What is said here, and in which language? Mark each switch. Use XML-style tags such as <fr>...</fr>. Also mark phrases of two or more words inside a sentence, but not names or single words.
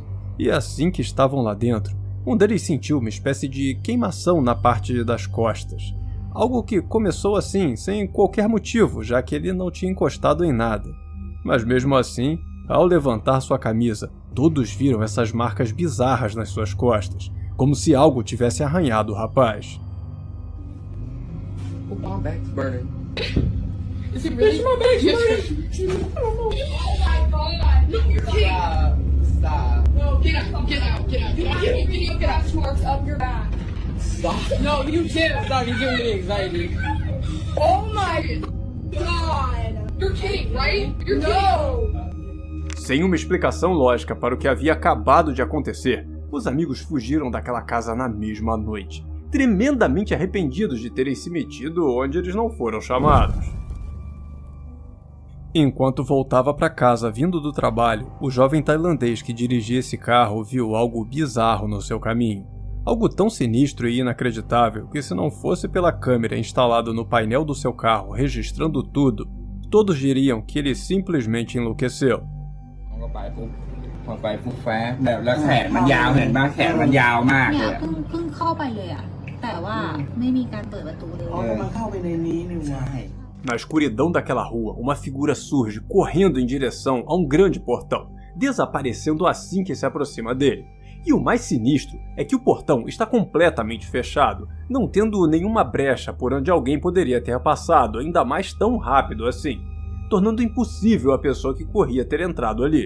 <pt>E assim que estavam lá dentro, um deles sentiu uma espécie de queimação na parte das costas. Algo que começou assim, sem qualquer motivo, já que ele não tinha encostado em nada. Mas mesmo assim, ao levantar sua camisa, todos viram essas marcas bizarras nas suas costas, como se algo tivesse arranhado o rapaz.</pt> <en>My bag's burning. Is it really? My bag. Oh my god. No, you're kidding. Stop. No, get out. Get out. Get out. Get out. Marks up your back. Stop. No, you can't. Stop. You're giving me anxiety. Oh my god. You're kidding, right? You're kidding.</en> <pt>Sem uma explicação lógica para o que havia acabado de acontecer, os amigos fugiram daquela casa na mesma noite, tremendamente arrependidos de terem se metido onde eles não foram chamados. Enquanto voltava para casa vindo do trabalho, o jovem tailandês que dirigia esse carro viu algo bizarro no seu caminho. Algo tão sinistro e inacreditável que, se não fosse pela câmera instalada no painel do seu carro registrando tudo, todos diriam que ele simplesmente enlouqueceu.</pt> <th>พอไฟฟุบฟ้าแล้วแขนมันยาวเห็นป่ะแขนมันยาวมาก เนี่ เลย ย เพิ่งเข้าไปเลยอ่ะแต่ว่าไม่มีการเปิดประตูเลย มันเข้าไปในนี้นี่วะ</th> <pt>Na escuridão daquela rua, uma figura surge correndo em direção a um grande portão, desaparecendo assim que se aproxima dele. E o mais sinistro é que o portão está completamente fechado, não tendo nenhuma brecha por onde alguém poderia ter passado, ainda mais tão rápido assim, tornando impossível a pessoa que corria ter entrado ali.</pt>